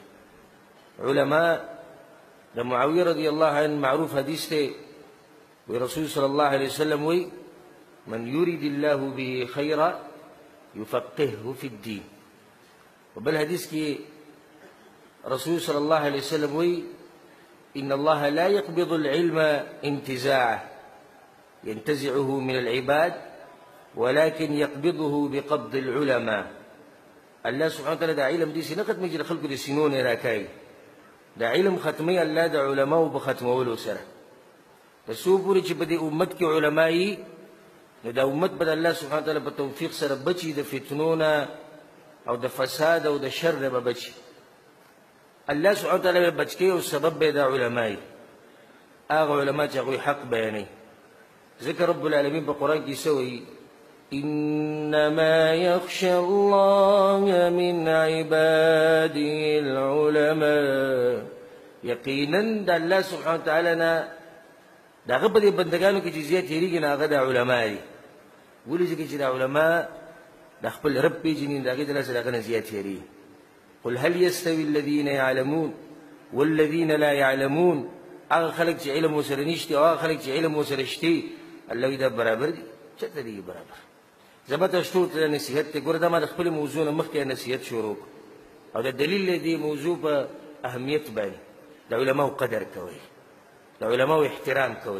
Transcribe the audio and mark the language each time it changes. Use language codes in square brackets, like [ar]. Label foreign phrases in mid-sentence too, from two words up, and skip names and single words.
[ps] علما د معاویه [ar] رضی الله عنه [ps] معروف حدیث دی، وی [ar] رسول صلی الله علیه وسلم وی من یرید الله به خیرا یفقهه فی الدین. [ps] وبل حدیث کې [ar] رسول صلی الله علیه وسلم وی ان الله لا يقبض العلم انتزاعه ينتزعه من العباد ولكن يقبضه بقبض العلماء. الله سبحانه وتعالى [ps] دا علم دي سي نه ختمېږي د خلکو د سینو نه راکاږي، دا علم ختمي الله د علماو په ختمولو سره. د څو پورې چې په دې امت کې علما یي نو دا امت به د [ar] الله سبحانه وتعالی [ps] په توفیق سره بچي د فتنو نه او د فساد او د شر نه به بچي. [ar] الله سبحانه وتعالی [ps] به بچ کوي او سبب به د علما یي، هغه علما چې هغوی حق بیانوي. ځکه رب العالمین په قرآن کې څه وایي؟ [ar] إنما يخشى الله من عباده العلماء. [ps] یقینا د [ar] الله سبحانه وتعالی [ps] نه د هغه په دې بندګانو کې چې زیات هېرېږي نه هغه د علما دي. ولې ځکه چې د علما د خپل رب پېژني، د هغې د لاسه د هغه نه زیات هېرېږي. [ar] قل هل يستوي الذين يعلمون والذين لا يعلمون. [ps] هغه خلک چې علم ورسره نشته او هغه خلک چې علم ورسره شته، الله وایي دا برابر دي؟ چېرته دي برابر؟ زه به تاسو ټولو ته نصیحت دی. ګوره دا ما د خپلې موضوع نه مخکې نصیحت شروع کړو او د دلیل دی موضوع په اهمیت باندې د علماو قدر کوئ، د علماو احترام کوئ.